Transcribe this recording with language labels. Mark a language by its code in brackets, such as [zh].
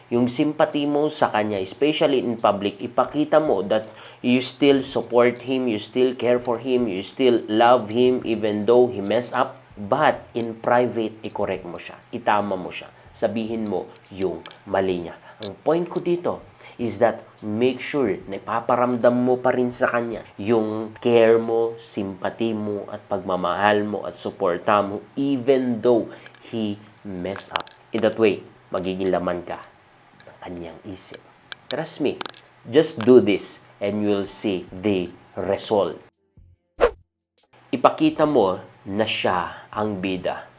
[tl] Yung sympathy mo sa kanya, [en] especially in public, [tl] ipakita mo [en] that you still support him, you still care for him, you still love him even though he messed up. But in private, [tl] i-correct mo siya. Itama mo siya. Sabihin mo yung mali niya. Ang point ko dito [en] is that make sure [tl] na ipaparamdam mo pa rin sa kanya yung care mo, sympathy mo, at pagmamahal mo at suporta mo [en] even though he messed up. [tl] In that way, magiging laman ka ng kanyang isip. [en] Trust me, just do this and you'll see the result. [tl] Ipakita mo na siya ang bida.